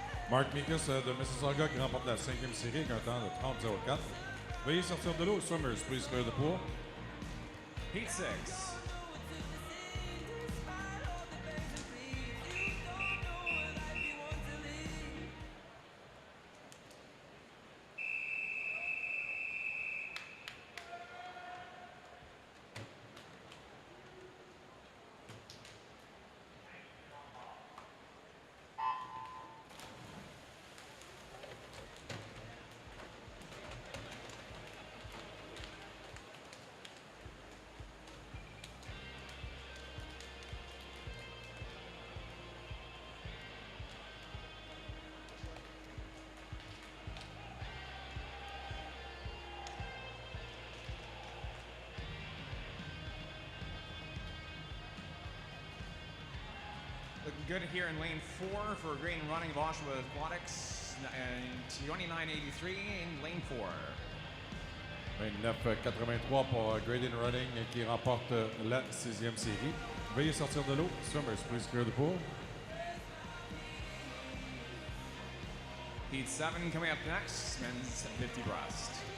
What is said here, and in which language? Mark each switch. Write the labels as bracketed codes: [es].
[fr] Mark Mikas de Mississauga qui remporte la cinquième série avec un temps de 30-04. Veuillez sortir de l'eau. [en] Swimmers, please clear the pool. Heat 6. Looking good here in lane 4 for Great and Running of Oshawa Aquatics, and 29.83 in lane 4. [fr] 29-83 pour Grading Running qui remporte la sixième série. Veuillez sortir de l'eau. [en] Swimmers, please clear the pool. Heat 7 coming up next, men's 50 breast.